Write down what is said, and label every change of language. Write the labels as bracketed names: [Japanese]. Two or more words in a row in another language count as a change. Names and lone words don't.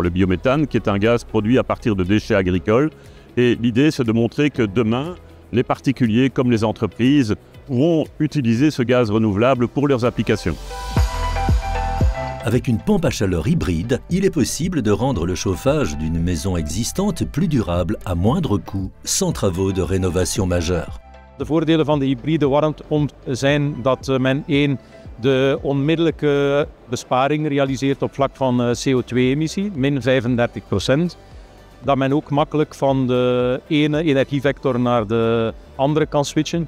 [French] Le biométhane qui est un gaz produit à partir de déchets agricoles. Et l'idée c'est de montrer que demain, les particuliers comme les entreprises pourront utiliser ce gaz renouvelable pour leurs applications. Avec une pompe à chaleur hybride, il est possible de rendre le chauffage d'une maison existante plus durable à moindre coût, sans travaux de rénovation majeurs. [Dutch] De voordelen van de hybride warmtepomp zijn dat men de onmiddellijke besparing realiseert op vlak van CO2-emissie, min 35%. Dat men ook makkelijk van de ene energievector naar de andere kan switchen.